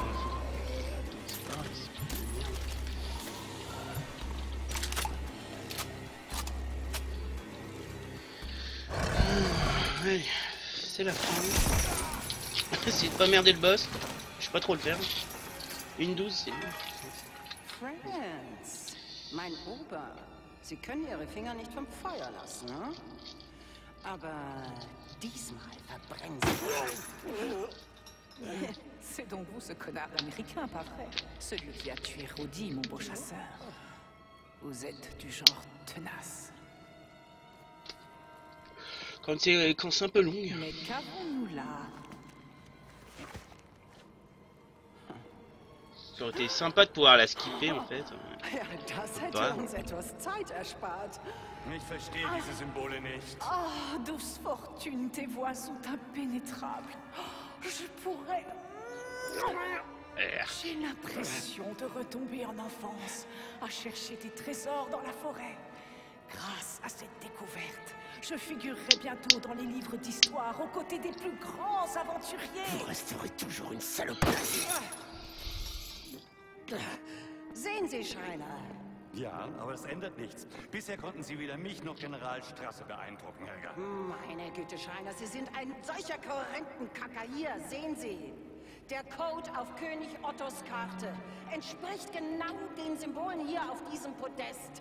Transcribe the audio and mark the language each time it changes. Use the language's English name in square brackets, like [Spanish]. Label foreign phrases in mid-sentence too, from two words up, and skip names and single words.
[French] Allez, c'est la fin. Essayez de pas merder le boss. Je sais pas trop le faire. Une 12, c'est bien. [German] Franz, mein Ober, Sie können Ihre Finger nicht vom Feuer lassen, ne? Aber diesmal verbrennen Sie. [French] C'est donc vous ce connard d'américain, pas vrai? Celui qui a tué Rhodey, mon beau chasseur. Vous êtes du genre tenace. Quand c'est un peu long. Mais qu'avons-nous là? Ça aurait été sympa de pouvoir la skipper en fait. [German] Ja, das hätte uns etwas Zeit erspart. Ich verstehe diese Symbole nicht. [French] Oh, douce fortune, tes voix sont impénétrables. Oh, je pourrais... J'ai l'impression de retomber en enfance, à chercher des trésors dans la forêt. Grâce à cette découverte, je figurerai bientôt dans les livres d'histoire aux côtés des plus grands aventuriers. Vous resterez toujours une saloperie. [German] Sehen Sie, Schreiner. Ja, aber das ändert nichts. Bisher konnten Sie weder mich noch General Strasse beeindrucken, Helga. Meine Güte, Schreiner, Sie sind ein solcher Korrentenkacker. Hier, sehen Sie. Der Code auf König Ottos Karte entspricht genau den Symbolen hier auf diesem Podest.